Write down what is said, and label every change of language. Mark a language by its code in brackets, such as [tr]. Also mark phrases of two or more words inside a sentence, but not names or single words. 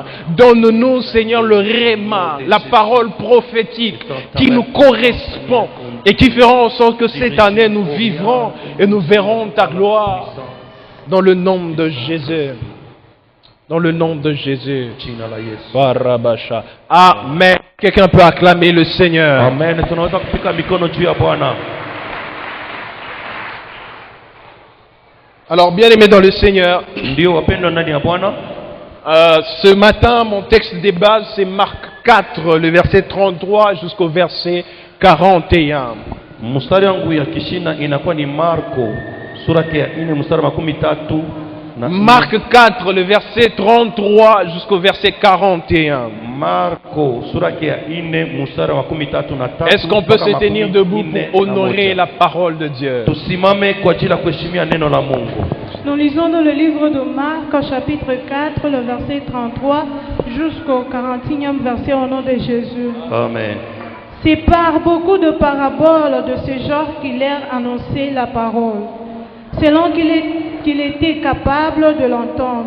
[fr] Donne-nous, Seigneur, le réma, la parole prophétique qui nous correspond et qui fera en sorte que cette année nous vivrons et nous verrons ta gloire dans le nom de Jésus. Dans le nom de Jésus. Barabasha. Amen. Quelqu'un peut acclamer le Seigneur. Amen. [sw] Tunaweza kupika mikono juu ya Bwana. [fr] Alors, bien aimé dans le Seigneur, [sw] Ndio wapendwa ndani ya Bwana. [fr] ce matin, mon texte de base, c'est Marc 4, le verset 33 jusqu'au verset 41. [sw] Mstari wangu ya kishina inakuwa ni Marko sura ya 4 mstari wa 13 na [fr] Marc 4, le verset 33 jusqu'au verset 41. [sw] Marko sura ya 4 mstari wa 13 na 3. [fr] Est-ce qu'on peut se tenir debout pour honorer la parole de Dieu? [sw] Tusimame kwa ajili ya kuheshimia neno la Mungu. [fr] Nous lisons dans le livre de Marc, au chapitre 4, le verset 33 jusqu'au 41e verset au nom de Jésus. Amen. C'est par beaucoup de paraboles de ce genre qu'il leur annonçait la parole, selon qu'il était capable de l'entendre.